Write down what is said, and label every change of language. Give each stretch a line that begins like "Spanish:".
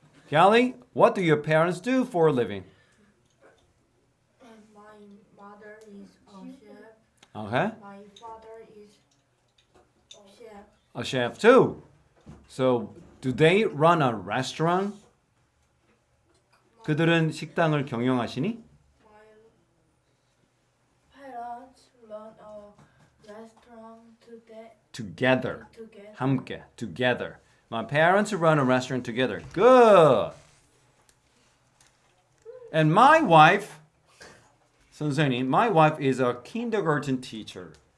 English: Callie, what do your parents do for a living? And my mother is a chef. Okay, My father is a chef. a chef too. So, do they run a restaurant?
Korean: 그들은 식당을 경영하시니?
English: My parents run a restaurant Together. together.
Korean: 함께. Together.
English: My parents run a restaurant together. Good. And my wife, 선생님, my wife is a kindergarten teacher.